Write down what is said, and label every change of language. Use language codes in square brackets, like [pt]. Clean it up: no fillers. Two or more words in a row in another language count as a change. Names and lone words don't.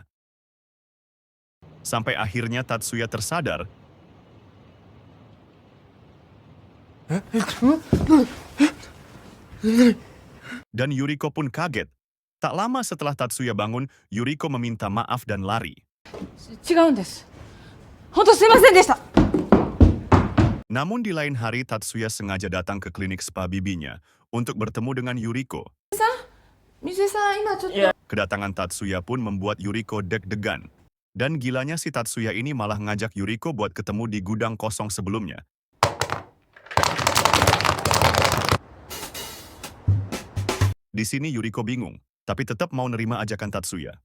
[id] Sampai akhirnya Tatsuya tersadar, dan Yuriko pun kaget. Tak lama setelah Tatsuya bangun, Yuriko meminta maaf dan lari. [ja] 違うんです。本当すいませんでした。 [id] Namun di lain hari, Tatsuya sengaja datang ke klinik spa bibinya untuk bertemu dengan Yuriko. [ja] 水江さん、今ちょっと。 [id] Kedatangan Tatsuya pun membuat Yuriko deg-degan. Dan gilanya si Tatsuya ini malah ngajak Yuriko buat ketemu di gudang kosong sebelumnya. Di sini Yuriko bingung, tapi tetap mau nerima ajakan Tatsuya.